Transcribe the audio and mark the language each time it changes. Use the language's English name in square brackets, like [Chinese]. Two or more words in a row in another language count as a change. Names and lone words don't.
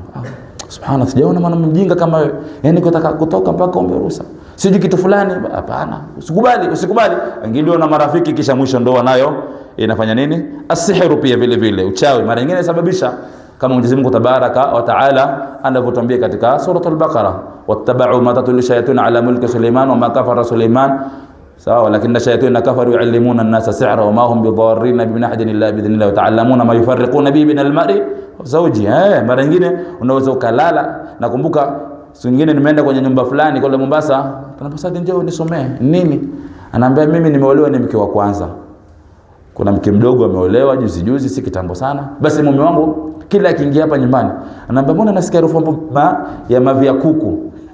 [Swahili] Subhanallah, sijaona mwana mjinga kama wewe. Yaani kutoka mpaka ombe ruhusa. Siji kitu fulani, hapana. Usikubali. Ingilio na marafiki kisha mwisho ndoa nayo inafanya nini? Asihiru pia vile uchawi mara nyingine sababisha, kama Mwenyezi Mungu [Arabic] تبارك وتعالى [Swahili] anavyotuambia katika suratul Baqara, [Arabic] واتبعوا ما تتلو الشياطين على ملك سليمان وما كفر سليمان, [Swahili] sawa, lakini [Arabic] الشياطين كفروا يعلمون الناس السحر وما هم بضارين بأحد إلا بإذن الله ويتعلمون ما يفرقون به من المرء وزوجه. [Swahili] Mara nyingine unaweza ukalala. Nakumbuka siku nyingine nimeenda kwenye nyumba fulani kule Mombasa, tunapasadi njoo nisomee nini, anaambia mimi nimeolewa, ni mke wa kwanza. Kuna mke mdogo ameolewa juzi si kitambo sana. Basi mume wangu kila akiingia hapa nyumbani anaambia mbona nasikia harufu ya mavi ya kuku.